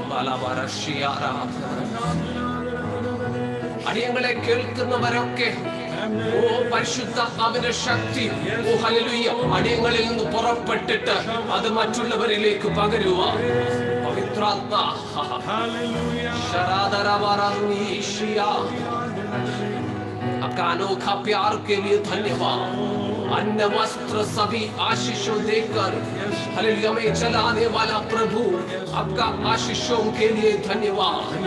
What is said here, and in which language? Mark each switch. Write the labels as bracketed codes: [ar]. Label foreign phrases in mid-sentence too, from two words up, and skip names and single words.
[ml] അടിയങ്ങളെ കേൾക്കുന്നവരൊക്കെ പരിശുദ്ധാത്മാവിന്റെ ശക്തി ഹല്ലേലൂയ അടിയങ്ങളിൽ നിന്ന് പുറപ്പെട്ടിട്ട് അത് മറ്റുള്ളവരിലേക്ക് പകരുവാൻ പവിത്രാത്മ [hi] आपका अनोखा प्यार के लिए धन्यवाद. अन्न वस्त्र सभी आशीषों देकर हालेलुया में चलाने वाला प्रभु, आपका आशीषों के लिए धन्यवाद.